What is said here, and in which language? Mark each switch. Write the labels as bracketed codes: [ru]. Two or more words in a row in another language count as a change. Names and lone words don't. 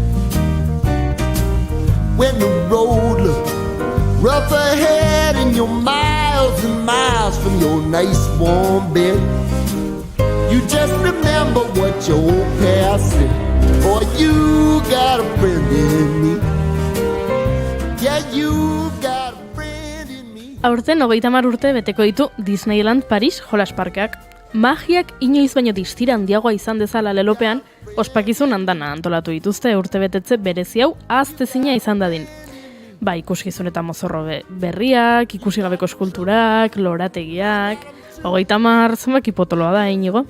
[en] When the road looks rough ahead and you're miles and miles from your nice warm bed, you just remember what your old past said. Boy, you got a friend in me. Yeah, you got a friend in me. [eu] Aurten 30 urte beteko ditu Disneyland Paris jolas parkeak. Magiak inoiz baino distira handiagoa izan dezala lelopean, ospakizun andana antolatu dituzte urtebetetze berezi hau ahaztezina izan dadin. Ikuskizun eta mozorro berriak, ikusi gabeko eskulturak, lorategiak, 30 zenbaki potoloa da, Inigo.